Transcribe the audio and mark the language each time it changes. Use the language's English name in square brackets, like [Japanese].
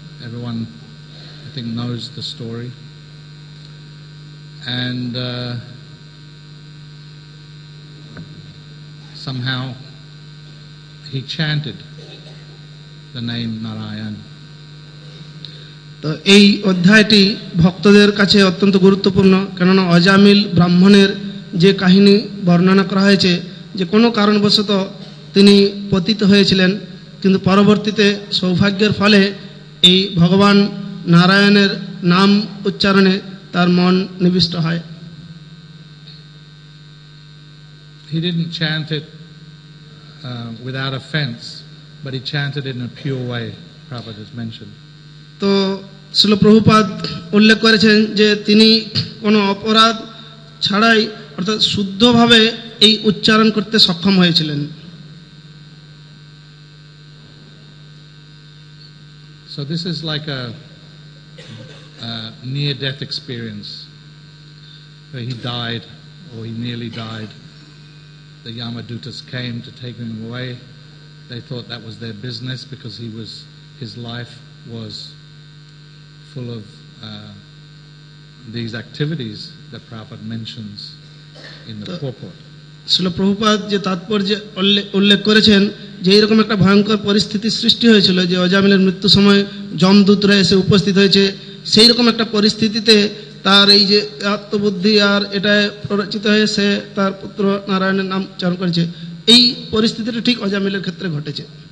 [English] Everyone, I think, knows the story. And somehow he chanted the name Narayan. [Bangla] তো এই অধ্যায়টি ভক্তদের কাছে অত্যন্ত গুরুত্বপূর্ণ, কেননা অজামিল ব্রাহ্মণের যে কাহিনী বর্ণনা করা হয়েছে, যে কোনো কারণবশত তিনি পতিত হয়েছিলেন, কিন্তু পরবর্তীতে সৌভাগ্যের ফলে এই ভগবান নারায়ণের নাম উচ্চারণে তার মন নিবিষ্ট হয়। [English] He didn't chant it without offense, but he chanted it in a pure way, Prabhupada has mentioned. [Bangla] তো শ্রীল প্রভুপাদ উল্লেখ করেছেন যে তিনি কোনো অপরাধ ছাড়াই অর্থাৎ শুদ্ধভাবে এই উচ্চারণ করতে সক্ষম হয়েছিলেন। [English] So this is like a near-death experience where he died, or he nearly died. The Yamadutas came to take him away. They thought that was their business because his life was full of these activities that Prabhupada mentions in the purport. [Bangla] Srila Prabhupada যে তাৎপর্য উল্লেখ করেছেন যে এরকম একটা ভয়ঙ্কর পরিস্থিতির সৃষ্টি হয়েছিল, যে অজামিলের মৃত্যু সময় যমদূতরা এসে উপস্থিত হয়েছে, সেই রকম একটা পরিস্থিতিতে তার এই যে আত্মবুদ্ধি আর এটায় প্ররোচিত হয়ে সে তার পুত্র নারায়ণের নাম উচ্চারণ করেছে, এই পরিস্থিতিটা ঠিক অজামিলের ক্ষেত্রে ঘটেছে।